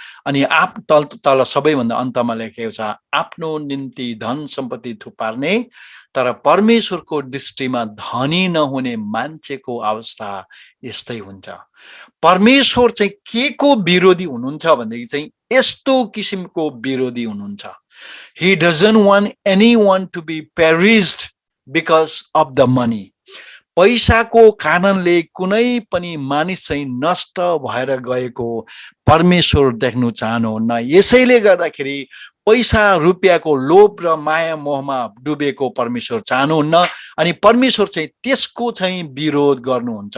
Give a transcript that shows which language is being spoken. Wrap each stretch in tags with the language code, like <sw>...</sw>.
<ne>अनि तल सबैभन्दा अन्तमा लेखेको छ, आफ्नो निम्ति धन सम्पत्ति थुपार्ने तर परमेश्वरको दृष्टिमा धनी नहुने मान्छेको अवस्था यस्तै हुन्छ। परमेश्वर चाहिँ के को विरोधी हुनुहुन्छ भनेदेखि चाहिँ यस्तो किसिमको विरोधी हुनुहुन्छ।</ne> <en>He doesn't want anyone to be perished because of the money.</en> <ne>पैसाको कारणले कुनै पनि मानिस चाहिँ नष्ट भएर गएको परमेश्वर देख्नु चाहनुहुन्न। यसैले गर्दाखेरि पैसा रुपियाँको लोभ र माया मोहमा डुबेको परमेश्वर चाहनुहुन्न, अनि परमेश्वर चाहिँ त्यसको चाहिँ विरोध गर्नुहुन्छ।</ne>